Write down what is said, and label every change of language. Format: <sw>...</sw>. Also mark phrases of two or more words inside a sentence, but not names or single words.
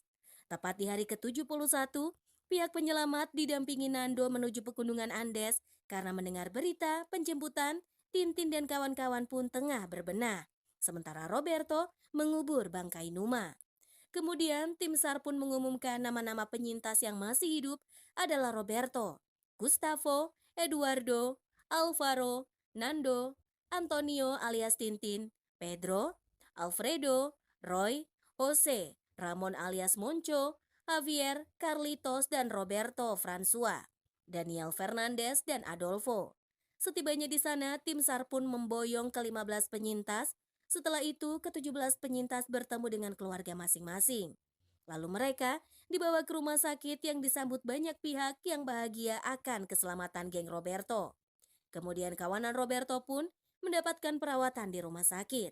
<id>Tepat di hari ke-71, pihak penyelamat didampingi Nando menuju pegunungan Andes karena mendengar berita penjemputan. Tintin dan kawan-kawan pun tengah berbenah, sementara Roberto mengubur bangkai Numa. Kemudian tim SAR pun mengumumkan nama-nama penyintas yang masih hidup adalah Roberto, Gustavo, Eduardo, Alvaro, Nando, Antonio alias Tintin, Pedro, Alfredo, Roy, Jose, Ramon alias Moncho, Javier, Carlitos, dan Roberto François, Daniel Fernandez, dan Adolfo. Setibanya di sana, tim SAR pun memboyong ke-15 penyintas. Setelah itu, ke-17 penyintas bertemu dengan keluarga masing-masing. Lalu mereka dibawa ke rumah sakit yang disambut banyak pihak yang bahagia akan keselamatan geng Roberto. Kemudian kawanan Roberto pun mendapatkan perawatan di rumah sakit.</id>